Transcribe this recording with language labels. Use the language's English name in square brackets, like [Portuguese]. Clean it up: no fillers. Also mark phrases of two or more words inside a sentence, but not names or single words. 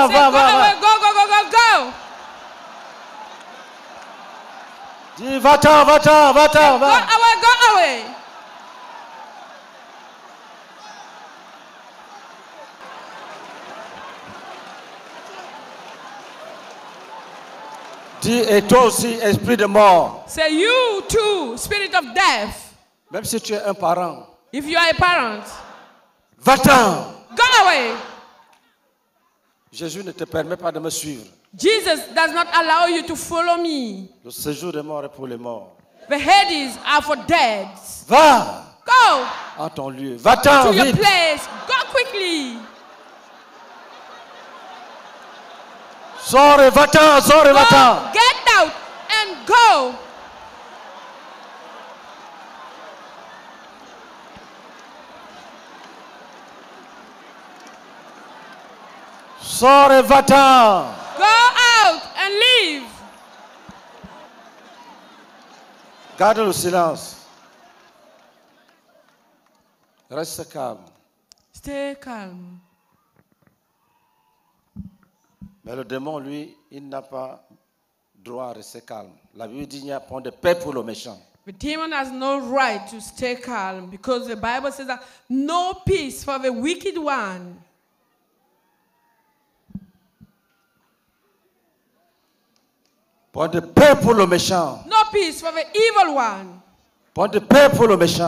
[English] Say, [French] va, [English] go [French] va, [English] away, [French] va. [English] go, go, go, go, go. [French] Dis, va-t'en, va-t'en, va-t'en, [English] Go [French] va. [English] away, go away. [French] Dis, et toi aussi, esprit de mort, [English] Say, you too, spirit of death. [French] même si tu es un parent, [English] If you are a parent, [French] va-t'en. [English] go away. [French] Jésus ne te permet pas de me suivre. [English] Jesus does not allow you to follow me. [French] Le séjour des morts est pour les morts. [English] The Hades are for dead. [French] Va [English] Go [French] en ton lieu. Va-t'en [English] to your [French] vite. [English] place. Go quickly. [French] Sors et va-t'en, sors et va-t'en. [English] Go, get out and go. [French] Sors et va-t'en. [English] Go out and leave. [French] Garde le silence. Reste calme. [English] Stay calm. [French] Mais le démon, lui, il n'a pas droit à rester calme. La Bible dit qu'il n'y a point de paix pour le méchant. [English] The demon has no right to stay calm because the Bible says that no peace for the wicked one. [French] Point de paix pour le méchant. [English] No peace for the evil one. [French] Point de paix pour le méchant.